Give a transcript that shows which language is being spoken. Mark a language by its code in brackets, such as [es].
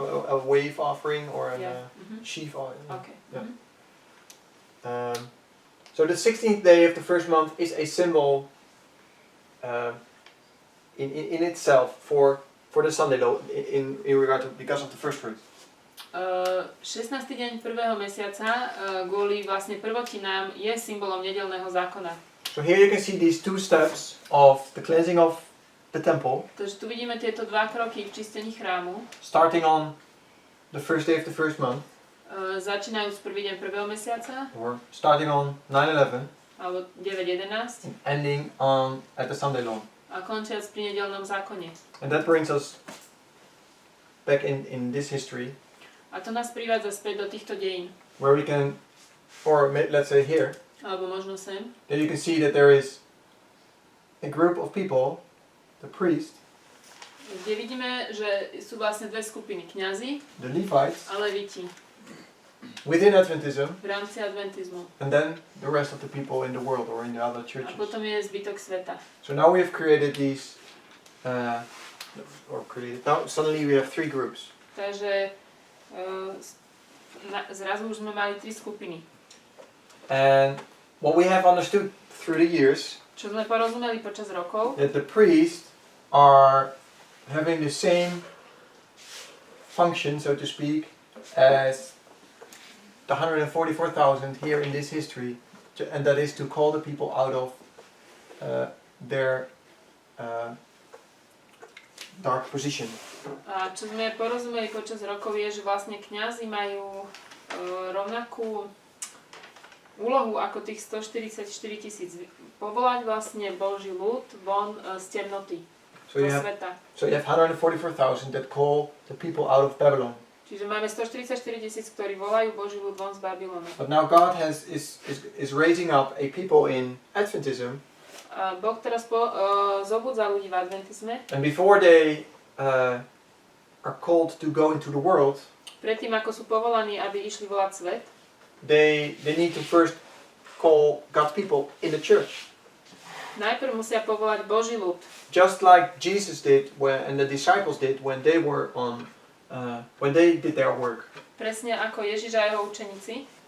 [en] A wave offering or a Yeah. sheaf offering. Okay. Yeah. So the 16th day of the first month is a symbol in itself for the Sunday law in regard to because of the first fruit. [sk] 16. deň prvého mesiaca kvôli vlastne prvotinám je symbolom nedeľného zákona. [en] So here you can see these two steps of the cleansing of the temple. [sk] Takže tu vidíme tieto dva kroky v čistení chrámu. [en] Starting on the first day of the first month. [sk] Začínajú z prvý deň prvého mesiaca. [en] Or starting on 9/11. [sk] Alebo 9.11. [en] And ending on at the Sunday law. [sk] A končiac pri nedeľnom zákone. [en] And that brings us back in this history. [sk] A to nás privádza späť do týchto dejín. [en] Where we can, or let's say here, [sk] alebo možno sem, [en] then you can see that there is a group of people, the priest, [sk] kde vidíme, že sú vlastne dve skupiny, kňazi [en] the Levites, [sk] a leviti [en] within Adventism, [sk] v rámci adventizmu. [en] and then the rest of the people in the world or in the other [sk] A [en] churches. [sk] potom je zbytok sveta. [en] So now we have created these, now suddenly we have 3 groups. [sk] Takže zrazu už sme mali 3 skupiny. [en] And what we have understood through the years, [sk] Čo sme porozumeli počas rokov, [en] that the priests are having the same function, so to speak, as the 144,000 here in this history, and that is to call the people out of their dark position. [sk] a čo sme porozumeli počas rokov je, že vlastne kňazi majú rovnakú úlohu ako tých 144 000. Povolať vlastne Boží ľud von z temnoty, [en] So you [sk] zo [en] have, [sk] sveta. [en] so you have 144,000 that call the people out of Babylon. [sk] Čiže máme 144 000, ktorí volajú Boží ľud von z Babylonu. [en] But now God is raising up a people in Adventism, [sk] A Boh teraz zobudza ľudí v adventizme. [en] and before they are called to go into the world, [sk] Predtým, ako sú povolaní, aby išli volať svet, [en] they need to first call God's people in the church. [sk] najprv musia povolať Boží ľud. [en] Just like Jesus did and the disciples did when they were when they did their work. [sk] Presne ako Ježiš a jeho učeníci.